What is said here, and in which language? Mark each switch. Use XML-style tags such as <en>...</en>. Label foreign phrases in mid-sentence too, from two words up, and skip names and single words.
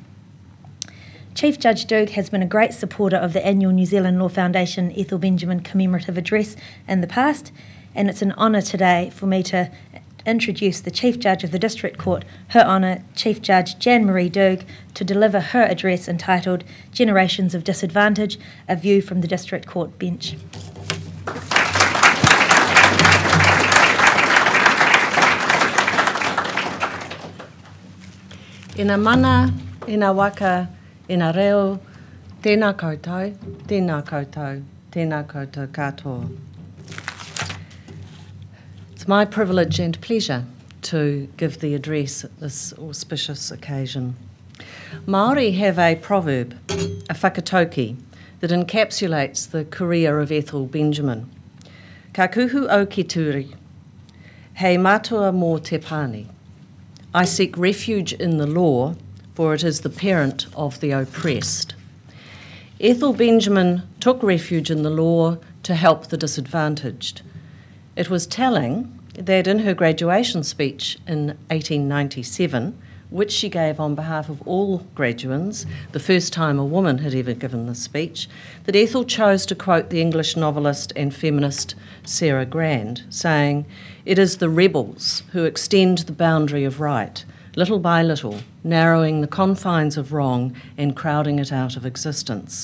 <en>Chief Judge Doogue has been a great supporter of the annual New Zealand Law Foundation Ethel Benjamin Commemorative Address in the past, and it's an honour today for me to introduce the Chief Judge of the District Court, Her Honour Chief Judge Jan Marie Doogue, to deliver her address entitled Generations of Disadvantage, a View from the District Court Bench.</en> <mi>Ina mana, ina waka, ina reo, tēnā koutou, tēnā koutou, tēnā koutou katoa.</mi> <en>It's my privilege and pleasure to give the address at this auspicious occasion. Māori have a proverb, a whakatauki, that encapsulates the career of Ethel Benjamin.</en> <mi>Ka kuhu au ki turi, hei matua mō te pani.</mi> <en>I seek refuge in the law, for it is the parent of the oppressed. Ethel Benjamin took refuge in the law to help the disadvantaged. It was telling that in her graduation speech in 1897, which she gave on behalf of all graduands, the first time a woman had ever given this speech, that Ethel chose to quote the English novelist and feminist Sarah Grand, saying, "It is the rebels who extend the boundary of right, little by little, narrowing the confines of wrong and crowding it out of existence."</en>